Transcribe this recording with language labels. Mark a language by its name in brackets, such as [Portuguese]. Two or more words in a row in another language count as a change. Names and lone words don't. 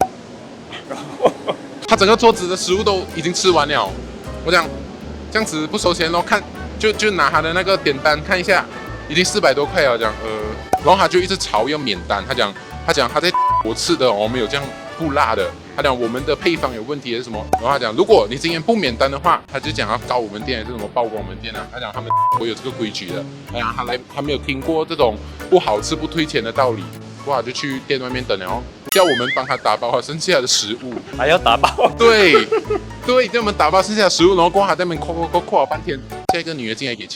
[Chinese] 他整個桌子的食物都已經吃完了，我講這樣子不收錢，然後看就拿他的那個點單看一下，已經400多塊了，講然後他就一直吵要免單，他講他在我吃的我沒有這樣不辣的。他講我們的配方有問題還是什麼，然後他講如果你今天不免單的話，他就講要告我們店還是什麼曝光我們店啊。他講他們會有這個規矩的，哎呀，他沒有聽過這種不好吃不退錢的道理，不好就去店外面等，然後叫我們幫他打包好剩下的食物，還要打包？對，叫我們打包剩下的食物，然後過後他在那邊扣好半天，下一個女的進來給錢。